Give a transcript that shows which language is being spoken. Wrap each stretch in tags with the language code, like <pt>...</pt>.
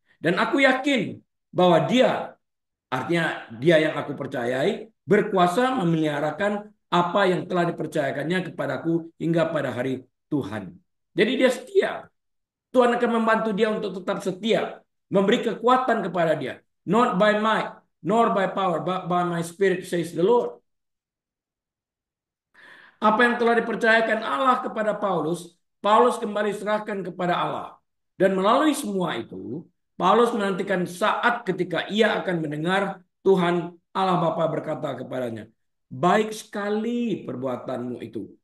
<id>Dan aku yakin bahwa dia, artinya dia yang aku percayai, berkuasa memeliharakan apa yang telah dipercayakannya kepadaku hingga pada hari Tuhan. Jadi dia setia. Tuhan akan membantu dia untuk tetap setia. Memberi kekuatan kepada dia.</id> <en>Not by might, nor by power, but by my spirit, says the Lord.</en> <id>Apa yang telah dipercayakan Allah kepada Paulus, Paulus kembali serahkan kepada Allah. Dan melalui semua itu, Paulus menantikan saat ketika ia akan mendengar Tuhan Allah Bapa berkata kepadanya, baik sekali perbuatanmu itu.</id>